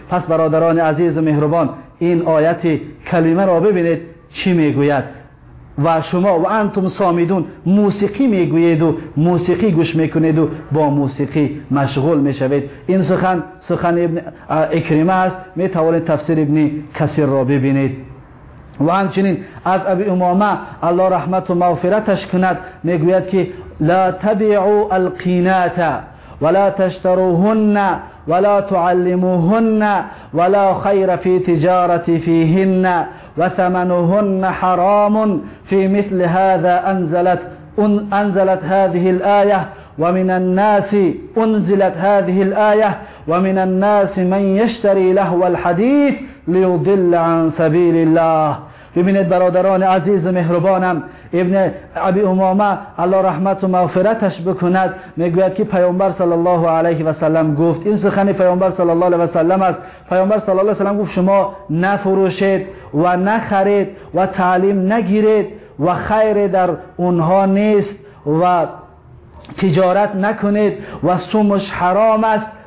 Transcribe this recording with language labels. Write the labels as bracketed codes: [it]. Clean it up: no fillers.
[fa] پس برادران عزیز و مهربان این آیت کلمه را ببینید چی میگوید. و شما و انتم سامیدون موسیقی میگوید و موسیقی گوش میکنید و با موسیقی مشغول میشوید. این سخن ابن اکریمه است. میتوانید تفسیر ابن کثیر را ببینید. و همچنین از ابی امامه الله رحمت و مغفرتش کند میگوید که [ar] لا تبعوا القینات ولا تشتروهن ولا تعلموهن ولا خیر فی تجارتی فیهن وثمنهن حرام في مثل هذا أنزلت هذه الآية ومن الناس أنزلت هذه الآية ومن الناس من يشتري لهو الحديث ليضل عن سبيل الله. [fa] ببینید برادران عزیز و مهربانم، ابن ابی امامه الله رحمت و مغفرتش بکند میگوید که پیامبر صلی الله علیه و سلم گفت. این سخن پیامبر صلی الله علیه و سلم است. پیامبر صلی الله علیه و سلم گفت شما نفروشید و نخرید و تعلیم نگیرید و خیر در اونها نیست و تجارت نکنید و سومش حرام است.